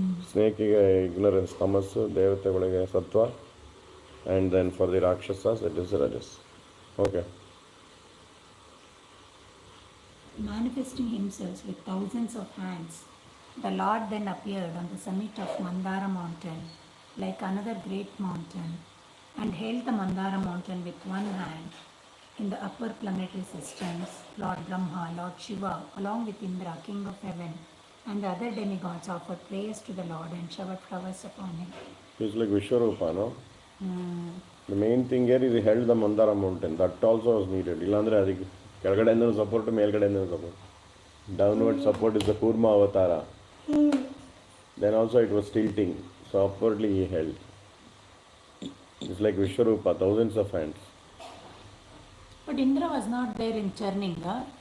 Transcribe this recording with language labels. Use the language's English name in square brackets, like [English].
[Kannada] ಸ್ನೇಕಿಗೆ ignorance ತಮಸ್ಸು, ದೇವತೆಗಳಿಗೆ ಸತ್ವ, [English] And then for the rakshasas it is rajas. Okay. Manifesting himself with thousands of hands, the Lord then appeared on the summit of Mandara mountain like another great mountain, and held the Mandara mountain with one hand. In the upper planetary systems, Lord Brahma, Lord Shiva, along with Indra, king of heaven, and the other demigods offered prayers to the Lord and showered flowers upon him. He's like Vishwarupa, no? The main thing here is he held the Mandara mountain. That also was needed. [Kannada] Illandre adike ಕೆಳಗಡೆಯಿಂದ support, ಮೇಲ್ಗಡೆಯಿಂದ support. [English] Downward support is the Kurma Avatara. Then also it was tilting. So upwardly he held. It's like Vishwarupa, thousands of hands. But Indra was not there in churning, huh?